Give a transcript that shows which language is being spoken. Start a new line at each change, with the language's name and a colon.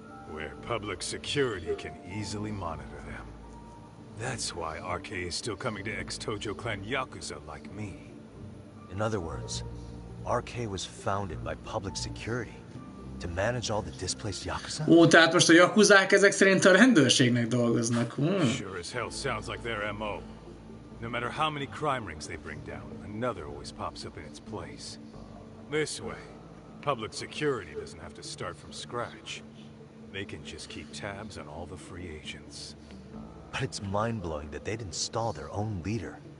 English: Where public security can easily monitor them. That's why RK is still coming to ex-Tojo clan Yakuza like me. In other words, RK was founded by public security to manage all the displaced Yakuza?
Hungarian: Ó, tehát most a Yakuzák ezek szerint a rendőrségnek dolgoznak.
English: Sure as hell sounds like their MO. No matter how many crime rings they bring down, another always pops up in its place. This way, public security doesn't have to start from scratch. They can just keep tabs on all the free agents. But it's mind-blowing that they'd install their own leader.